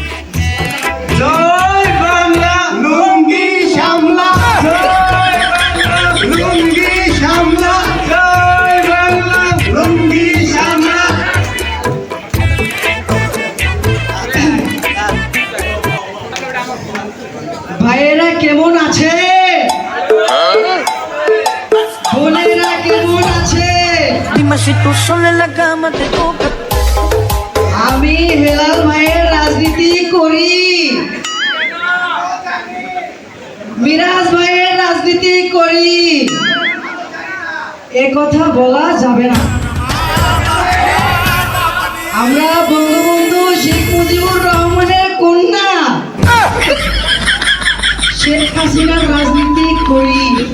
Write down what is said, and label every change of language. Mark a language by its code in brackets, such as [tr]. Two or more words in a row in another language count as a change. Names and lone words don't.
[bn] জয় বাংলা লুঙ্গি সামলা, জয় বাংলা লুঙ্গি সামলা, জয় বাংলা লুঙ্গি সামলা। ভাইয়েরা কেমন আছে? বোনেরা কেমন আছে? [es] Dime si tú sola en la cama te toca. [bn] আমি হেলাল ভাইয়ের রাজনীতি করি, মিরাজ ভাইয়ের রাজনীতি করি, এ কথা বলা যাবে না। আমরা বঙ্গবন্ধু শেখ মুজিবুর রহমানের কন্যা শেখ হাসিনার রাজনীতি করি।